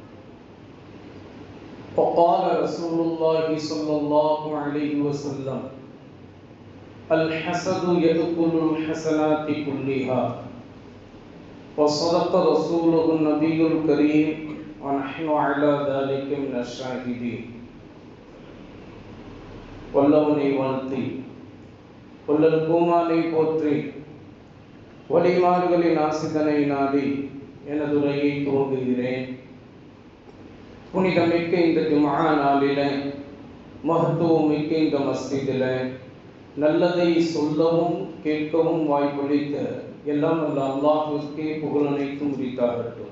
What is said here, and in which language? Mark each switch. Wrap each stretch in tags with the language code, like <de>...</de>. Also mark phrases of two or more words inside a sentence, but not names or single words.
<ar>وقال رسول الله صلى الله عليه وسلم: الحسد يأكل الحسنات كلها. وصدق رسوله النبي الكريم ونحن على ذلك من الشاهدين.</ar> <ta>வல்லவனை வாழ்த்தி வல்லல் பூமானை போற்றி வழிமார்களின் ஆசிதனை நாடி எனது உரையை துவங்குகிறேன். புனிதமிக்க இந்த ஜும்ஆ நாளில, மகத்துவமிக்க இந்த மஸ்ஜிதில் நல்லதை சொல்லவும் கேட்கவும் வாய்ப்பளித்த எல்லாம் நல்ல அல்லாஹ்விற்கே புகழ் அனைத்தும் உரித்தாகட்டும்.</ta>